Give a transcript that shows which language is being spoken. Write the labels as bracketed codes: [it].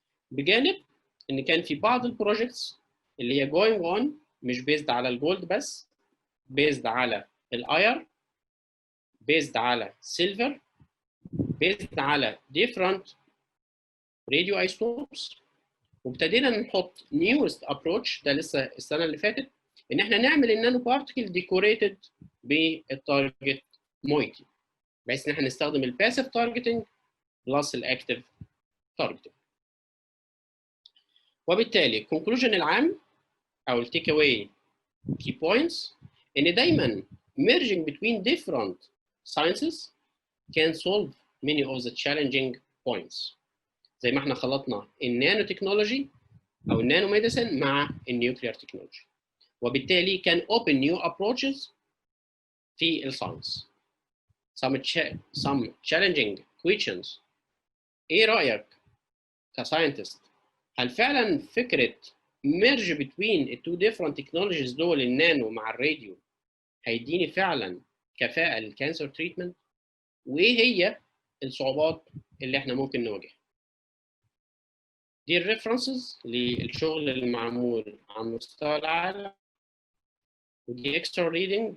[ar] بجانب ان كان في بعض البروجكتس اللي هي [en] going on [ar] مش بيزد على الجولد بس، بيزد على الاير، بيزد على سيلفر، بيزد على different radio isotopes. وابتدينا نحط [en] newest approach [ar] ده لسه السنه اللي فاتت ان احنا نعمل النانو بارتكل ديكوريتد بالتارجت مويتي، بحيث ان احنا نستخدم الباسيف تارجتنج بلس الاكتيف تارجتنج. وبالتالي الكونكلوجن العام او التيك اواي [en] key points [ar] ان دايما [en] merging between different sciences can solve many of the challenging points. [ar] زي ما احنا خلطنا النانو تكنولوجي او النانو ميديسن مع النيوكلير تكنولوجي، وبالتالي كان open new approaches في الساينس. [en] some challenging questions. [ar] ايه رايك كساينتست؟ هل فعلا فكره [en] merge between the two different technologies [ar] دول النانو مع الراديو هيديني فعلا كفاءة للكانسر تريتمنت؟ وايه هي الصعوبات اللي احنا ممكن نواجهها؟ دي الريفرنسز للشغل المعمول على مستوى العالم، ودي اكسترا ريدنج.